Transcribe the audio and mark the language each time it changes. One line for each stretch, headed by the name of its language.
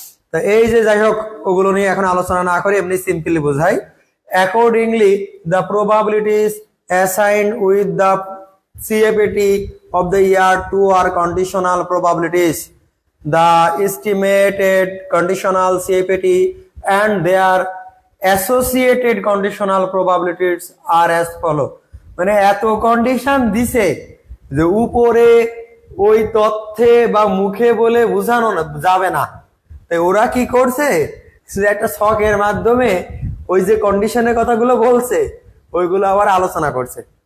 Bangla: তা এই যে যাই হোক, ওগুলো নিয়ে এখন আলোচনা না করে এমনি সিম্পলি বোঝাই।
English: Accordingly the probabilities assigned with the CFAT of the year 2 are conditional probabilities. The estimated conditional CFAT and their associated conditional probabilities are as follow.
Bangla: মানে এত কন্ডিশন দিছে যে উপরে ওই তথ্যে বা মুখে বলে বোঝানো যাবে না, তাই ওরা কি করছে সে একটা ছকের মাধ্যমে ওই যে কন্ডিশনের কথাগুলো বলছে ওইগুলো আবার আলোচনা করছে।